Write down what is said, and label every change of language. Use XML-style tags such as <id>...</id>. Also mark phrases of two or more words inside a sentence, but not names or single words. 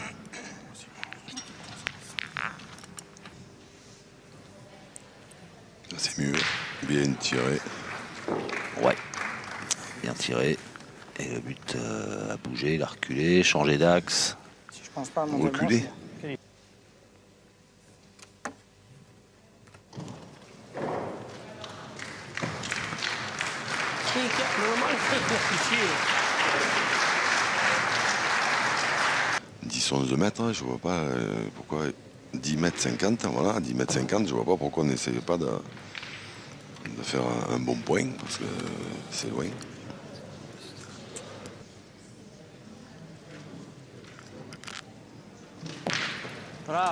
<fr>Là, c'est mieux. Bien tiré. Ouais, bien tiré. Et le but a bougé, il a reculé, changé d'axe. Si je pense pas à mon Reculé.</fr> <it>Minchia, meno male che è vicino.</it> <fr>10-11 mètres, je vois pas pourquoi. 10 mètres 50, voilà, 10 mètres 50, je vois pas pourquoi on n'essayait pas de faire un bon point, parce que c'est loin. Bravo.</fr>